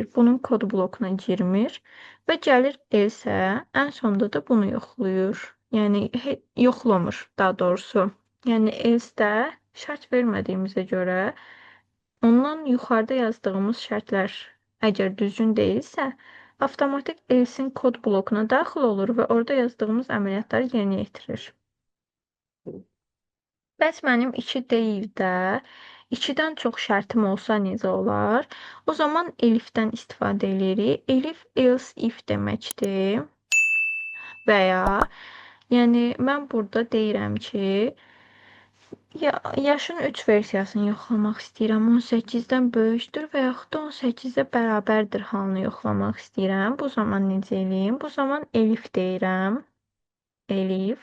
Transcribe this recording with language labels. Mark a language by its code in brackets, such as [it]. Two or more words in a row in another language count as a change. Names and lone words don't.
[az] Bunun kod blokuna girmir və gəlir else, ən sonda da bunu yoxlayır. Yəni yoxlamır daha doğrusu. Yəni else-də şərt vermədiyimizə görə ondan yuxarıda yazdığımız şərtlər əgər düzgün deyilsə, avtomatik else-in kod blokuna daxil olur və orada yazdığımız əməliyyatları yerinə yetirir. Bəs mənim 2 deyil də 2-dən çox şərtim olsa necə olar? O zaman elifdən istifadə edirik. Elif [en] else if [az] deməkdir. Və ya yəni mən burada deyirəm ki, yaşın 3 versiyasını yoxlamaq istəyirəm. 18-dən böyükdür və yaxud da 18-ə bərabərdir halını yoxlamaq istəyirəm. Bu zaman necə eləyim? Bu zaman elif deyirəm. Elif.